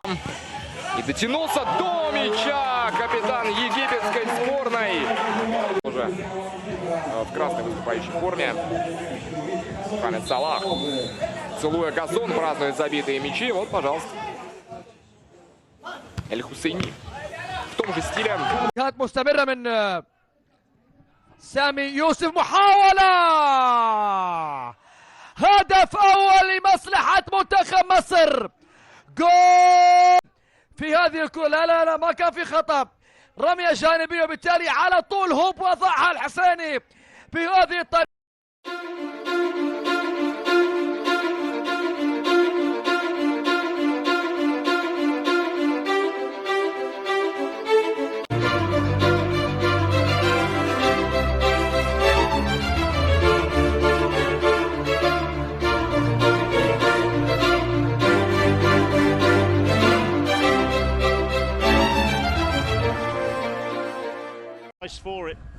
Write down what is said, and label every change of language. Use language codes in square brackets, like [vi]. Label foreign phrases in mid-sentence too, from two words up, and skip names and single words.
[ru] И дотянулся до мяча капитан египетской сборной. Уже в красной выступающей форме. Мухаммед Салах, целуя газон, празднует забитые мячи. Вот, пожалуйста. Эль Хусейни в том же стиле. [ar] كانت مستمرة من سامي يوسف. محاولة هدف أول لمصلحة منتخب مصر. جول في هذه الكرة. لا لا لا، ما كان في خطأ، رمية جانبية، وبالتالي على طول هوب وضعها الحسيني بهذه الطريقة. [en] For it